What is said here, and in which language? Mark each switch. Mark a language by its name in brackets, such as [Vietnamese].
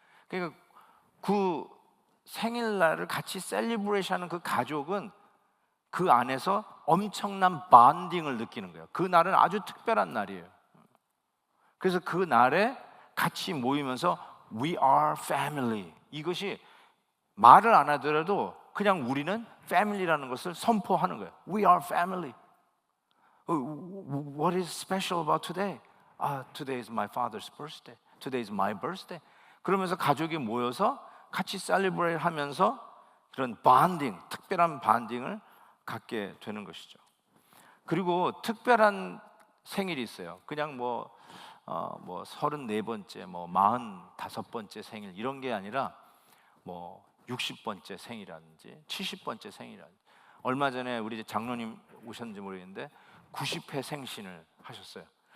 [Korean] 그러니까 그 생일날을 같이 셀리브레이션하는 그 가족은 그 안에서 엄청난 반딩을 느끼는 거예요. 그 날은 아주 특별한 날이에요. 그래서 그 날에 같이 모이면서 [English] We are family, [Korean] 이것이 말을 안 하더라도 그냥 우리는 family라는 것을 선포하는 거예요. [English] We are family. What is special about today? Today is my father's birthday. Today is my birthday. [Korean] 그러면서 가족이 모여서 같이 셀리브레이트 하면서 그런 반딩, 특별한 반딩을 갖게 되는 것이죠. 그리고 특별한 생일이 있어요. 그냥 뭐 34번째, 뭐 45번째 생일 이런 게 아니라 뭐 60번째 생일이라든지 70번째 생일이라든지, 얼마 전에 우리 장로님 오셨는지 모르겠는데 90회 생신을 하셨어요.